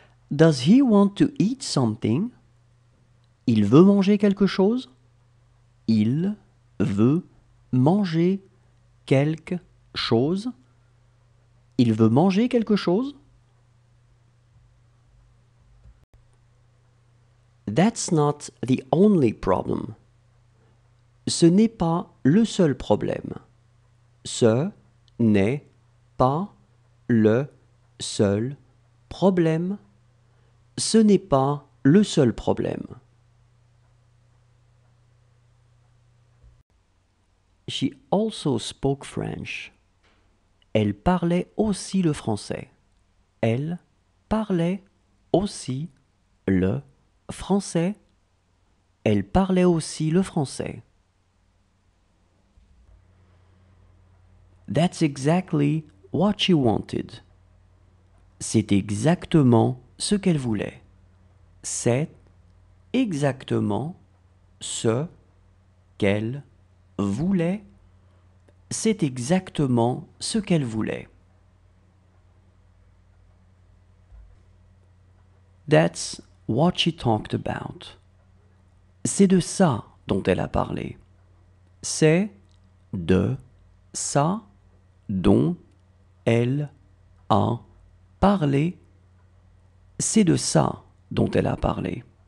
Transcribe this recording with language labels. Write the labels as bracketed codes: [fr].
[en] Does he want to eat something? [fr] Il veut manger quelque chose? Il veut manger quelque chose? Il veut manger quelque chose? [en] That's not the only problem. [fr] Ce n'est pas le seul problème. Ce n'est pas le seul problème. Ce n'est pas le seul problème. [en] She also spoke French. [fr] Elle parlait aussi le français. Elle parlait aussi le français. Elle parlait aussi le français. [en] That's exactly what she wanted. [fr] C'est exactement ce qu'elle voulait. C'est exactement ce qu'elle voulait. C'est exactement ce qu'elle voulait. [en] That's what she talked about. [fr] C'est de ça dont elle a parlé. C'est de ça dont elle a parlé. C'est de ça dont elle a parlé.